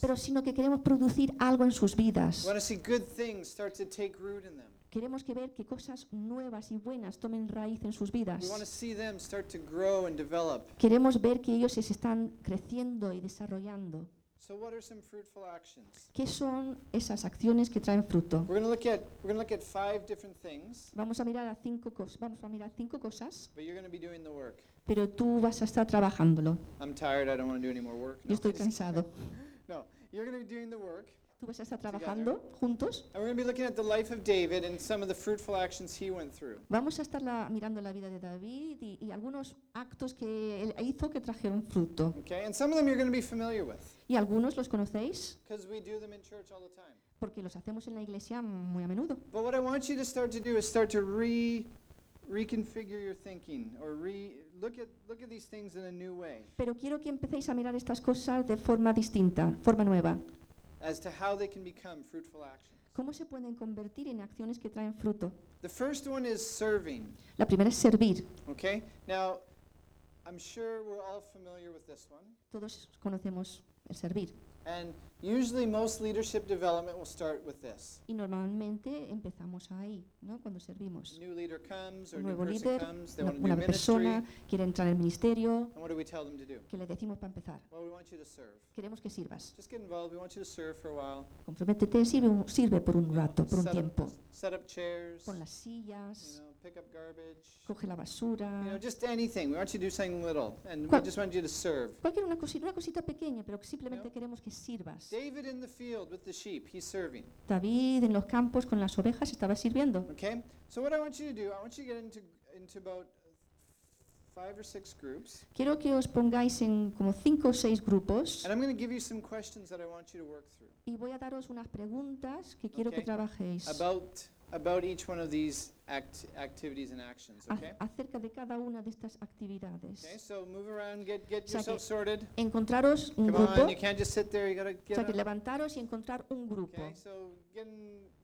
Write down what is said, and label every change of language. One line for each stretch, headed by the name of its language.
Spanish: Pero sino que queremos producir algo en sus vidas.
English: We want to see good things start to take root in them.
Spanish: Queremos que ver que cosas nuevas y buenas tomen raíz en sus vidas.
English: We want to see them start to grow and develop.
Spanish: Queremos ver que ellos se están creciendo y desarrollando.
English: So what are some fruitful actions?
Spanish: ¿Qué son esas acciones que traen fruto?
English: We're going to look at five different things.
Spanish: Vamos a mirar cinco cosas.
English: But you're going to be doing the work.
Spanish: Pero tú vas a estar trabajándolo.
English: I'm tired, I don't want to do any more work.
Spanish: Yo estoy cansado.
English: No, you're going to be doing the work.
Spanish: Tú vas a estar trabajando juntos.
English: And we're going to be looking at the life of David and some of the fruitful actions he went through.
Spanish: Vamos a estar mirando la vida de David y algunos actos que él hizo que trajeron fruto.
English: Okay, and some of them you're going to be familiar with.
Spanish: Y algunos los conocéis.
English: Because we do them in church all the time.
Spanish: Porque los hacemos en la iglesia muy a menudo.
English: But what I want you to start to do is start to reconfigure your thinking or look at these things in a new way.
Spanish: Pero quiero que empecéis a mirar estas cosas de forma distinta, forma nueva.
English: As to how they can become fruitful actions.
Spanish: ¿Cómo se pueden convertir en acciones que traen fruto?
English: The first one is serving.
Spanish: La primera es servir.
English: Okay. Now, I'm sure we're all familiar with this one.
Spanish: Todos conocemos el servir.
English: And usually most leadership development will start with this.
Spanish: Y normalmente empezamos ahí, ¿no? Cuando servimos.
English: New leader comes or
Spanish: nuevo
English: new
Spanish: líder,
English: person comes, they want to do ministry.
Spanish: Una persona quiere entrar en el ministerio.
English: And what do we tell them to do?
Spanish: ¿Qué le decimos para empezar?
English: Well, we want you to serve.
Spanish: Queremos que sirvas.
English: Just get involved, we want you to serve for a while.
Spanish: Comprométete, sirve por un rato, por un tiempo.
English: Set up chairs.
Spanish: Pon las sillas.
English: You know, pick up garbage.
Spanish: Coge la basura.
English: You know, just anything. We want you to do something little and we just want you to serve.
Spanish: Cualquier una cosita pequeña, pero simplemente
English: you know?
Spanish: Queremos que sirvas.
English: David in the field with the sheep, he's serving.
Spanish: David en los campos con las ovejas estaba sirviendo.
English: Okay. So what I want you to do, I want you to get into about 5 or 6 groups.
Spanish: Quiero que os pongáis en como 5 o 6 grupos.
English: And I'm going to give you some questions that I want you to work through.
Spanish: Y voy a daros unas preguntas que quiero que trabajéis.
English: About each one of these activities and actions, okay?
Spanish: Acerca de cada una de estas actividades.
English: Okay, so move around, get yourself sorted.
Spanish: Encontraros un grupo.
English: Come on, you can't just sit there, you gotta get up.
Spanish: O sea, que levantaros y encontrar un grupo.
English: Okay, so get in.